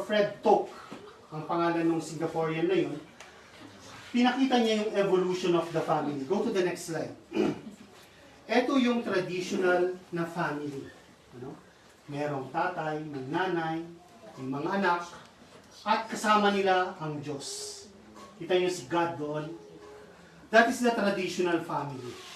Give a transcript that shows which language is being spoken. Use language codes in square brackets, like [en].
[tl] Fred Tok, ang pangalan ng Singaporean na yun. Pinakita niya yung [en] evolution of the family. Go to the next slide. [tl] Ito yung traditional na family. Merong tatay, may nanay, may mga anak, at kasama nila ang Diyos. Kita niyo si God doon. [en] That is the traditional family.